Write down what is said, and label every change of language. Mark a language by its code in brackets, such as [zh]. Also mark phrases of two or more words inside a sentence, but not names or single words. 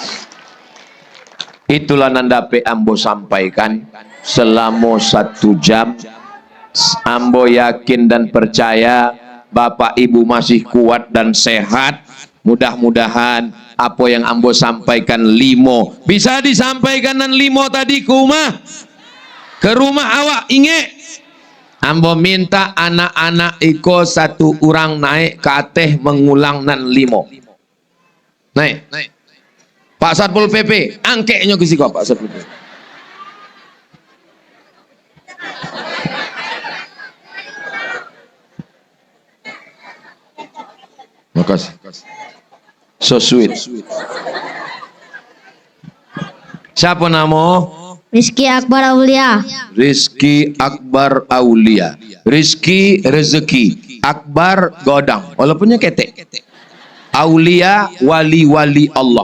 [min] Itulah nandape ambo sampaikan selama 1 jam. Ambo yakin dan percaya Bapak Ibu masih kuat dan sehat. Mudah-mudahan apa yang ambo sampaikan 5 bisa disampaikan dan 5 tadi ke rumah awak inge. Ambo minta anak-anak iko 1 orang naik ke atas mengulang nan 5. [id] Naik. [min] Pak Satpol PP, angkeknya ke siko Pak Satpol PP. [id] Makasih. [en] So sweet. [id] Siapa nama? Rizky Akbar Aulia. Rizky Akbar Aulia. Rizky rezeki. [min] Akbar godang. Walaupunnya ketek. Aulia wali-wali Allah.